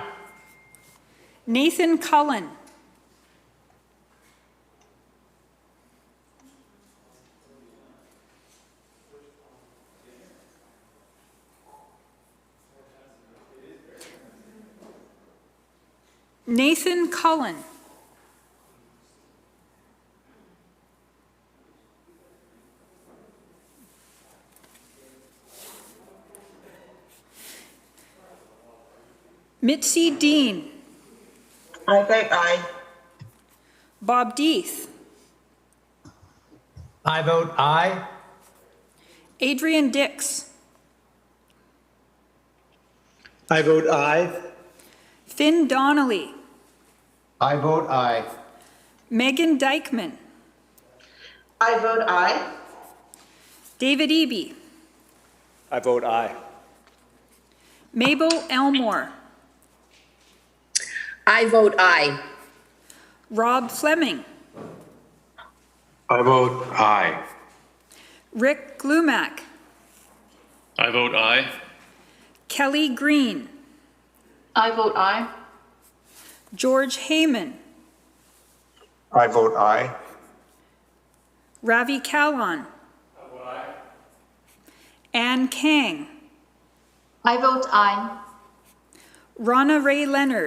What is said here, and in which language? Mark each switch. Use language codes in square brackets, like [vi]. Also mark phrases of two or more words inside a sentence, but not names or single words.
[en] Nathan Cullen. Nathan Cullen. Mitzi Dean. I vote aye. Bob Deeth. I vote aye. Adrian Dix. I vote aye. Finn Donnelly. I vote aye. Megan Dykeman. I vote aye. David Eby. I vote aye. Mabel Elmore. I vote aye. Rob Fleming. I vote aye. Rick Glumac. I vote aye. Kelly Green. I vote aye. George Heyman. I vote aye. Ravi Kalan. Ann Kang. I vote aye. Ronna Ray Leonard.